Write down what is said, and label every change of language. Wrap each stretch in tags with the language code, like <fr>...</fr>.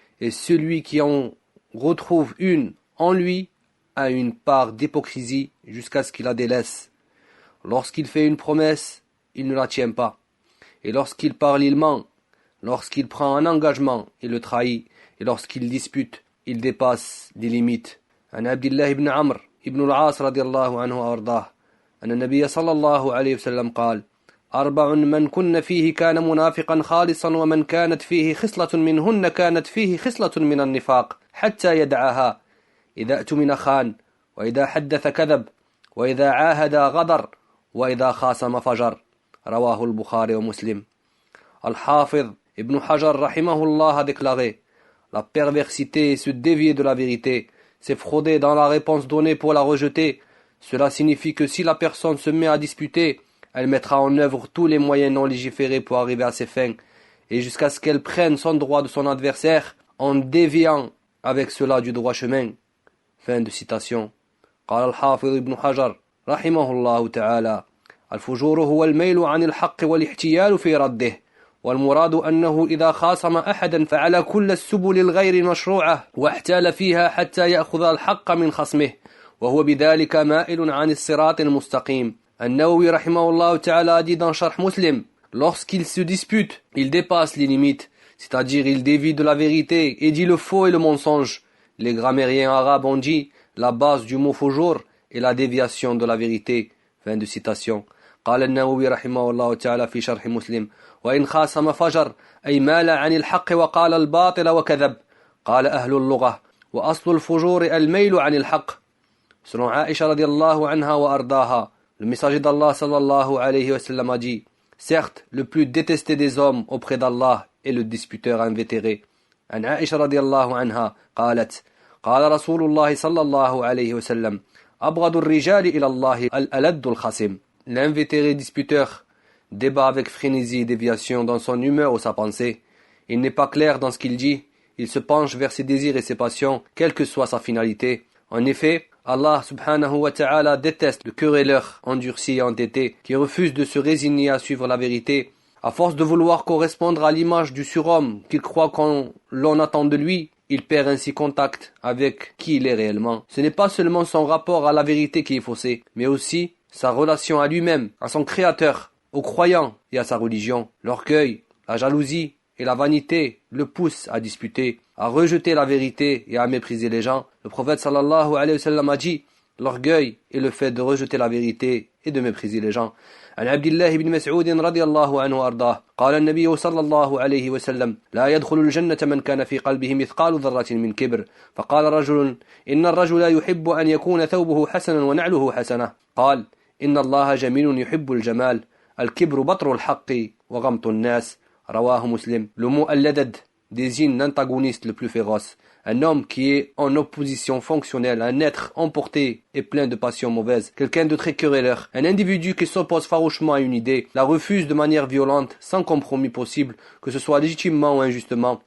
<fr>Et celui qui en retrouve une en lui a une part d'hypocrisie jusqu'à ce qu'il la délaisse. Lorsqu'il fait une promesse, il ne la tient pas. Et lorsqu'il parle, il ment. Lorsqu'il prend un engagement, il le trahit. Et lorsqu'il dispute, il dépasse les limites.</fr> <ar>An Abdullah ibn Amr ibn al-As radiyallahu anhu وأرضاه أن النبي صلى الله عليه وسلم قال: 4 من كن فيه كان منافقا خالصا ومن كانت فيه خصلة منهن كانت فيه خصلة من النفاق حتى يدعها إذا اؤتمن خان وإذا حدث كذب وإذا عاهد غدر وإذا خاصم فجر. رواه البخاري ومسلم.</ar> <fr>Al-Hafidh Ibn Hajar rahimahullah a déclaré: la perversité est se dévier de la vérité, c'est frauder dans la réponse donnée pour la rejeter. Cela signifie que si la personne se met à disputer, elle mettra en œuvre tous les moyens non légiférés pour arriver à ses fins, et jusqu'à ce qu'elle prenne son droit de son adversaire en déviant avec cela du droit chemin. Fin de citation.</fr> <ar>قال الحافظ ابن حجر رحمه الله تعالى: الفجور هو الميل عن الحق والاحتيال في رده، والمراد أنه إذا خاصم أحدا فعلى كل السبل الغير المشروعة واحتال فيها حتى يأخذ الحق من خصمه، وهو بذلك مائل عن الصراط المستقيم.</ar> <fr>An-Nawawi rahimahullah ta'ala dit dans Sharh Muslim, lorsqu'il se dispute, il dépasse les limites, c'est-à-dire il dévie de la vérité et dit le faux et le mensonge. Les grammairiens arabes ont dit la base du mot fujur est la déviation de la vérité. Fin de citation.</fr> <ar>قال النووي رحمه الله تعالى في شرح مسلم: وإن خاصم فجر أي مال عن الحق وقال الباطل وكذب. قال أهل اللغة: وأصل الفجور الميل عن الحق.</ar> <fr>Selon Aïcha radiallahu anha wa ardaha, le messager d'Allah sallallahu alayhi wa sallam a dit: certes, le plus détesté des hommes auprès d'Allah est le disputeur invétéré.</fr> <ar>An Aïcha radiallahu anha قالت: قال رسول الله صلى الله عليه وسلم: أبغض الرجال إلى الله الألد الخصم.</ar> <fr>L'invétéré disputeur débat avec frénésie et déviation dans son humeur ou sa pensée. Il n'est pas clair dans ce qu'il dit. Il se penche vers ses désirs et ses passions, quelle que soit sa finalité. En effet, Allah subhanahu wa ta'ala déteste le querelleur endurci et entêté qui refuse de se résigner à suivre la vérité. À force de vouloir correspondre à l'image du surhomme qu'il croit qu'on l'on attend de lui, il perd ainsi contact avec qui il est réellement. Ce n'est pas seulement son rapport à la vérité qui est faussé, mais aussi sa relation à lui-même, à son créateur, aux croyants et à sa religion. L'orgueil, la jalousie et la vanité le poussent à disputer, à rejeter la vérité et à mépriser les gens. Le prophète sallallahu alayhi wa sallam a dit: l'orgueil est le fait de rejeter la vérité et de mépriser les gens.</fr> <ar>عن عبد الله بن مسعود رضي الله عنه وأرضاه قال النبي صلى الله عليه وسلم: لا يدخل الجنة من كان في قلبه مثقال ذرة من كبر. فقال رجل: إن الرجل يحب أن يكون ثوبه حسنا ونعله حسنة. قال: إن الله جميل يحب الجمال. الكبر بطر الحق وغمط الناس. رواه مسلم.</ar> <fr>Le mot al-ladad désigne l'antagoniste le plus féroce, un homme qui est en opposition fonctionnelle, un être emporté et plein de passions mauvaises, quelqu'un de très querelleur, un individu qui s'oppose farouchement à une idée, la refuse de manière violente, sans compromis possible, que ce soit légitimement ou injustement.</fr>